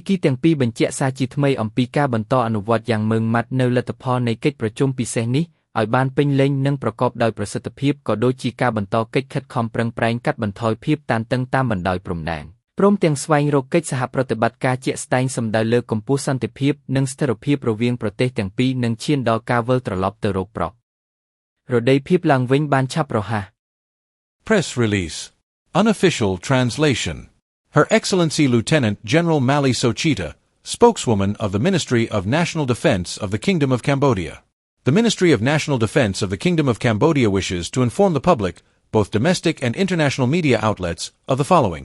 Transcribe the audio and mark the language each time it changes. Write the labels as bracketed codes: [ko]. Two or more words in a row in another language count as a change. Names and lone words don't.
[km] គីទាំងពីរបញ្ជាក់សារជាថ្មីអំពីការបន្តអនុវត្តយ៉ាងម៉ឺងម៉ាត់នៅលទ្ធផលនៃកិច្ចប្រជុំពិសេសនេះឲ្យបានពេញលេញនិងប្រកបដោយប្រសិទ្ធភាពក៏ដូចជាការបន្តកិច្ចខិតខំប្រឹងប្រែងកាត់បន្ថយភាពតានតឹងតាមបណ្ដោយព្រំដែនព្រមទាំងស្វែងរកកិច្ចសហប្រតិបត្តិការជាក់ស្ដែងសំដៅលើកម្ពុជាសន្តិភាពនិងស្ថិរភាពរវាងប្រទេសទាំងពីរនិងឈានដល់ការវិលត្រឡប់ទៅរកប្រករដីភាពឡើងវិញបានឆាប់រហ័ស [en] Press release. Unofficial translation. Her Excellency Lieutenant General Mali Sochita, spokeswoman of the Ministry of National Defense of the Kingdom of Cambodia. The Ministry of National Defense of the Kingdom of Cambodia wishes to inform the public, both domestic and international media outlets, of the following.